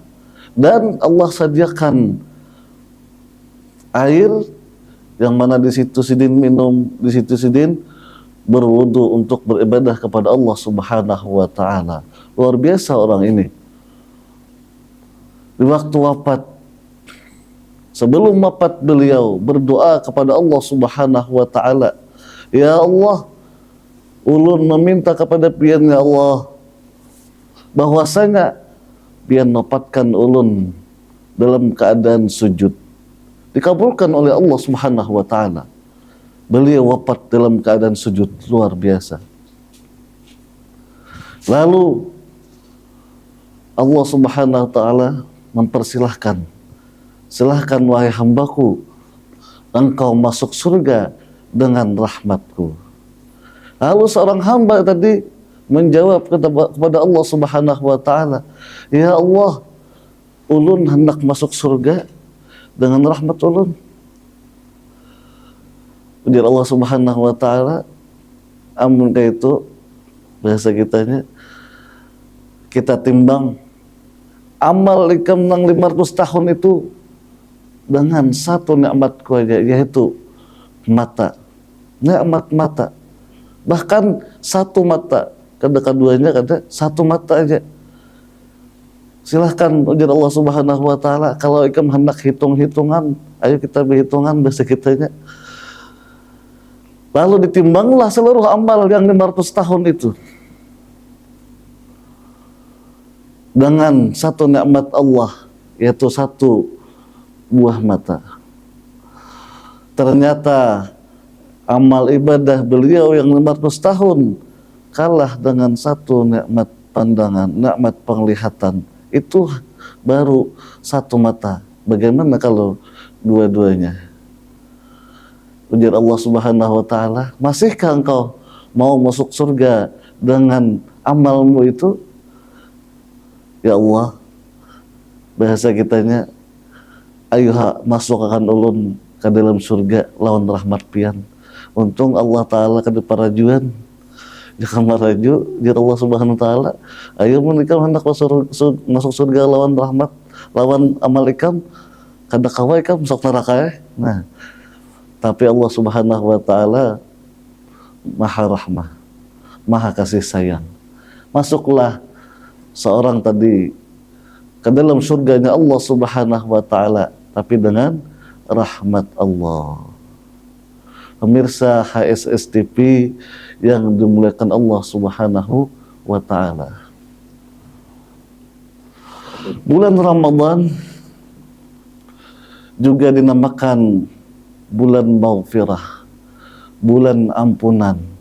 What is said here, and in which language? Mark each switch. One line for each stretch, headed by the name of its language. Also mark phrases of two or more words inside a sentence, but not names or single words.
Indonesian: Dan Allah sediakan air yang mana di situ sidin minum, di situ sidin berwudu untuk beribadah kepada Allah
Arabic: Subhanahu wa ta'ala.
Indonesian: Luar biasa orang ini. Di waktu wafat, sebelum wafat beliau berdoa kepada Allah
Arabic: Subhanahu wa ta'ala,
Indonesian: ya Allah,
Banjar: ulun meminta kepada pian ya Allah bahwasanya pian wafatkan ulun dalam keadaan sujud.
Indonesian: Dikabulkan oleh Allah
Arabic: Subhanahu wa ta'ala.
Indonesian: Beliau wafat dalam keadaan sujud, luar biasa. Lalu Allah
Arabic: Subhanahu wa ta'ala
Indonesian: mempersilahkan, silahkan wahai hambaku, engkau masuk surga dengan rahmatku. Lalu seorang hamba tadi menjawab kepada Allah
Arabic: Subhanahu wa ta'ala,
Indonesian: ya Allah,
Banjar: ulun hendak masuk surga dengan rahmat ulun. Ujar Allah
Arabic: Subhanahu wa ta'ala,
Banjar: amun kayak itu bahasa kitanya, kita timbang amal ikam nang 500 tahun itu dengan satu nikmatku aja, yaitu mata, nikmat mata. Bahkan satu mata, keduanya kada satu mata aja. Silahkan ujar Allah
Arabic: Subhanahu wa ta'ala,
Banjar: kalau ikam hendak hitung-hitungan, ayo kita berhitungan bahasa kitanya.
Indonesian: Lalu ditimbanglah seluruh amal yang 500 tahun itu dengan satu nikmat Allah, yaitu satu buah mata. Ternyata amal ibadah beliau yang 500 tahun kalah dengan satu nikmat pandangan, nikmat penglihatan. Itu baru satu mata. Bagaimana kalau dua-duanya? Ujar Allah
Arabic: Subhanahu wa ta'ala,
Indonesian: masihkah engkau mau masuk surga dengan amalmu itu? Ya Allah,
Banjar: bahasa kitanya, ayuha masukkan ulun ke dalam surga lawan rahmat pian. Untung Allah ta'ala kada parajuan. Jangan maraju, jar Allah
Arabic: Subhanahu wa ta'ala,
Banjar: ayo menikah hendak masuk surga lawan rahmat, lawan amal ikam, kada kawa ikam masuk neraka.
Indonesian: Nah, tapi Allah
Arabic: Subhanahu wa ta'ala
Indonesian: maha rahmah, maha kasih sayang. Masuklah seorang tadi ke dalam surganya Allah
Arabic: Subhanahu wa ta'ala,
Indonesian: tapi dengan rahmat Allah. Pemirsa HSS TV yang dimuliakan Allah
Arabic: Subhanahu wa ta'ala,
Indonesian: bulan Ramadan juga dinamakan bulan maghfirah, bulan ampunan.